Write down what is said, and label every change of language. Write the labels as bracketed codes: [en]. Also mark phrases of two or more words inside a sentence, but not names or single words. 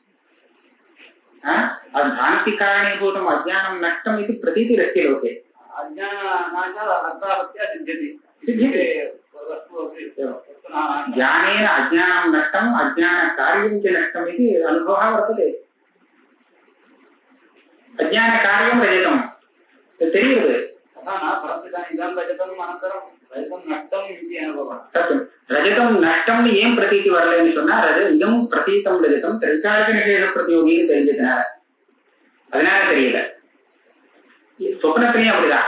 [sa] भ्रान्तिकारणीभूतम् अज्ञानं नष्टम् इति प्रतीतिरस्ति लोके. ज्ञानेन अज्ञानं नष्टम् अज्ञानकार्यं च नष्टम् इति अनुभवः वर्तते. अज्ञानकार्यं रजतं தெரியுது. [ta] ரஜதம் நஷ்டம்னு ஏன் பிரதீதி வரலன்னு சொன்னா [sa] इदं प्रतीतं रजतं त्रैकालिक निषेध [ta] பிரதியோகின்னு தெரிஞ்சதுனால அதனால தெரியல. சொப்னத்திலையும் அப்படிதான்.